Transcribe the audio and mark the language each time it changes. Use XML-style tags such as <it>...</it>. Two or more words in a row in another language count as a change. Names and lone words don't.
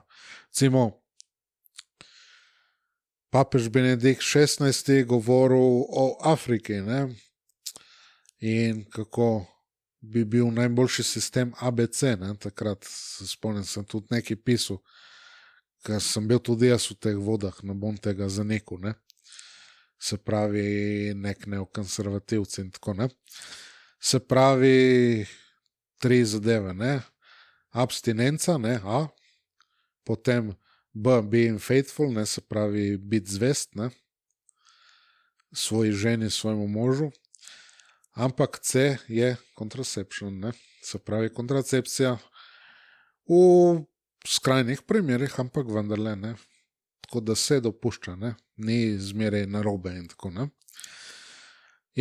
<sl>Recimo, papež Benedikt XVI govoril o Afriki, ne, in kako bi bil najboljši sistem ABC, ne, takrat se spomnim, sem tudi nekaj pisal, ker sem bil tudi jaz v teh vodah, ne bom tega zanikal, ne. Se pravi, nek neokonservativci in tako, ne. Se pravi, 3 zadeve, ne. Abstinenca, ne, A, potem B,</sl> <en>being faithful,</en> <sl>ne, se pravi, biti zvest, ne, svoji ženi, svojemu možu, ampak C je contraception, ne, se pravi, kontracepcija v skrajnih primerih, ampak vendarle, ne, tako da se dopušča, ne, ni zmeraj narobe in tako, ne.</sl>